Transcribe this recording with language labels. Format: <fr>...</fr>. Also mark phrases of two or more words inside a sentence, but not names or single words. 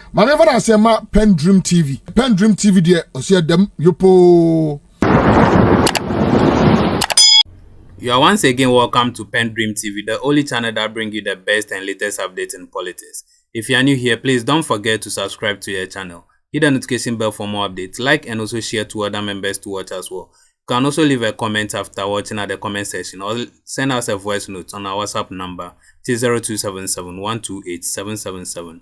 <en>Manever I say ma PENDREAM TV. PENDREAM TV there, osia dem yopo. You are once again welcome to PENDREAM TV, the only channel that brings you the best and latest updates in politics. If you are new here, please don't forget to subscribe to your channel. Hit the notification bell for more updates. Like and also share to other members to watch as well. You can also leave a comment after watching at the comment section or send us a voice note on our WhatsApp number 0277 128 777.</en>